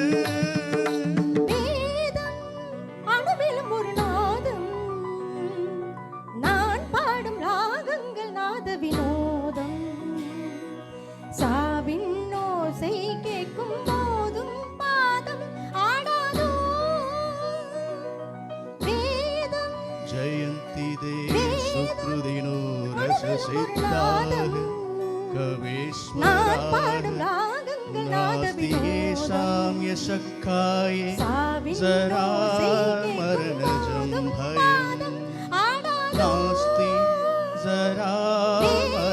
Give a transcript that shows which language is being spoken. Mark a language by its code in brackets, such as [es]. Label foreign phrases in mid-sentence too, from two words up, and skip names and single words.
[ta] வேதம் அணுவிலும் ஒரு நாதம், நான் பாடும் ராகங்கள் நாத வினோதம், சாவின் ஓசை கேட்கும் போதும் பாதம் ஆடாதோ. வேதம் [sa] जयन्ति ते सुकृतिनो सिद्धाः [ta] நான் பாடும் [sa] कवीश्वराः [ta] ராகங்கள் நாத [sa] नास्ति [ta] வினோதம் [sa] येषां यशक्काय [ta] சாவின் [sa] जरा [ta] ஓசை கேட்கும் [sa] मरणजं [ta] போதும் [sa] भयं [ta] பாதம் ஆடாதோ [sa] नास्ति जरा